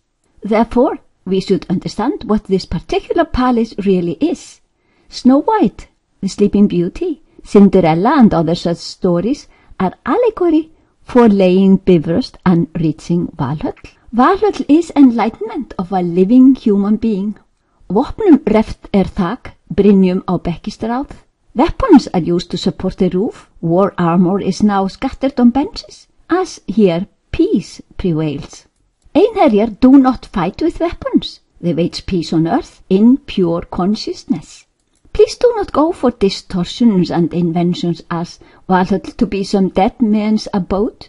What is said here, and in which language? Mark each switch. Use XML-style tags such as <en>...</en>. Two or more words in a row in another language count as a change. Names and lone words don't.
<en>Therefore, we should understand what this particular palace really is. Snow White, the Sleeping Beauty, Cinderella and other such stories are allegory for laying Bifröst and reaching Valhöll. Valhöll is enlightenment of a living human being.</en> <is>Vopnum reft þak, brynjum á bekkistráð.</is> <en>Weapons are used to support the roof. War armor is now scattered on benches, as here peace prevails. Einherjar do not fight with weapons. They wage peace on earth in pure consciousness. Please do not go for distortions and inventions as Valhöll to be some dead man's abode.</en>